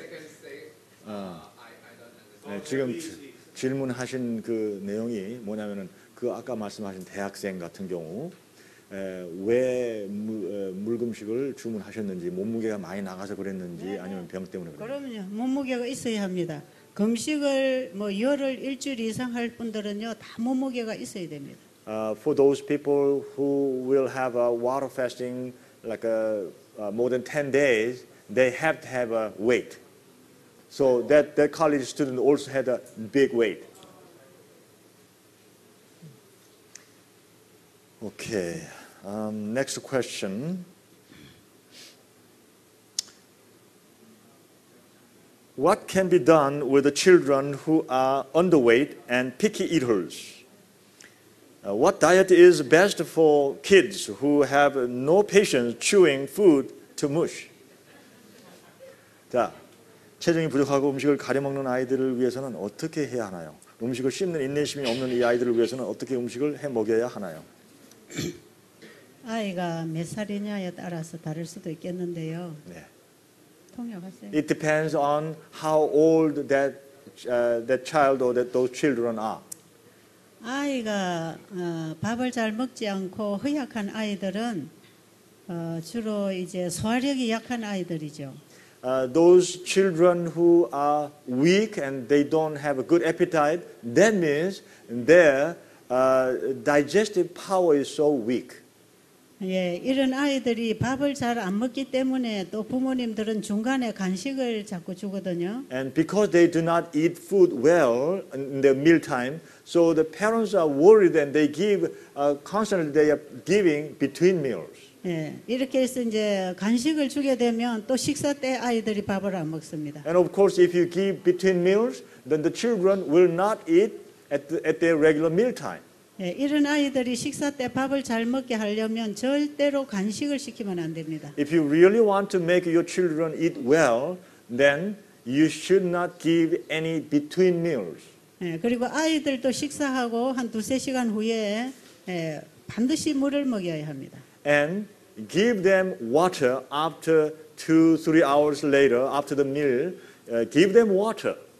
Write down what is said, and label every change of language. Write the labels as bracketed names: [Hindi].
[English] Second stage, I don't understand. [Korean] 네, 지금 질문하신 그 내용이 뭐냐면은 그 아까 말씀하신 대학생 같은 경우 왜 물금식을 주문하셨는지 몸무게가 많이 나가서 그랬는지 아니면 병 때문에 그랬는지. 그러면요, 몸무게가 있어야 합니다. 금식을 뭐 열흘 일주일 이상 할 분들은요, 다 몸무게가 있어야 됩니다. [English] For those people who will have a water fasting like more than 10 days, they have to have a weight. So that college student also had a big weight. Okay, next question. What can be done with the children who are underweight and picky eaters? What diet is best for kids who have no patience chewing food to mush? [Korean] 자, 체중이 부족하고 음식을 가려 먹는 아이들을 위해서는 어떻게 해야 하나요? 음식을 씹는 인내심이 없는 이 아이들을 위해서는 어떻게 음식을 해 먹여야 하나요? 아이가 몇 살이냐에 따라서 다를 수도 있겠는데요. 네. 통역하세요. [English] It depends on how old that child or those children are. [Korean] 아이가 밥을 잘 먹지 않고 허약한 아이들은 주로 이제 소화력이 약한 아이들이죠. [English] Those children who are weak and they don't have a good appetite, that means their digestive power is so weak. [Korean] 예, 이런 아이들이 밥을 잘 안 먹기 때문에 또 부모님들은 중간에 간식을 자꾸 주거든요. [English] And because they do not eat food well in their mealtime, so the parents are worried and they give constantly they are giving between meals. [Korean] 예, 이렇게 해서 이제 간식을 주게 되면 또 식사 때 아이들이 밥을 안 먹습니다. [English] And of course, if you give between meals, then the children will not eat at their regular mealtime. [Korean] 예, 이런 아이들이 식사 때 밥을 잘 먹게 하려면 절대로 간식을 시키면 안 됩니다. [English] If you really want to make your children eat well, then you should not give any between meals. [Korean] 예, 그리고 아이들도 식사하고 한 2-3시간 후에 반드시 물을 먹여야 합니다. [English] And give them water after 2-3 hours later, after the meal, give them water.